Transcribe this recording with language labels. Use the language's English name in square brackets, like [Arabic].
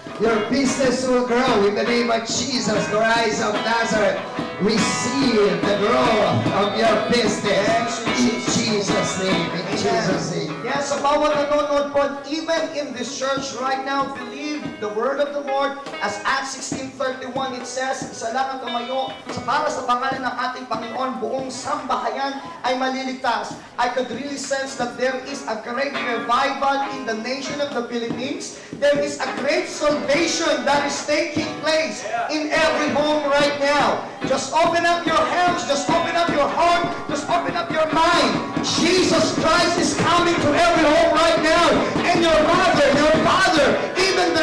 [English] Your business will grow in the name of Jesus Christ of Nazareth. Receive the growth of your business in Jesus' name. In Jesus' name. Yes, [Filipino] sa bawat nanonood po, [English] even in this church right now, believe the word of the Lord. As Acts 16:31, it says, [Filipino] isa lang ang tumayo para sa pangalan ng ating Panginoon, buong sambahayan ay maliligtas. [English] I could really sense that there is a great revival in the nation of the Philippines. There is a great salvation that is taking place in every home right now. Just open up your hands, just open up your heart, just open up your mind. Jesus Christ is coming to every home right now. And your mother, your father, even the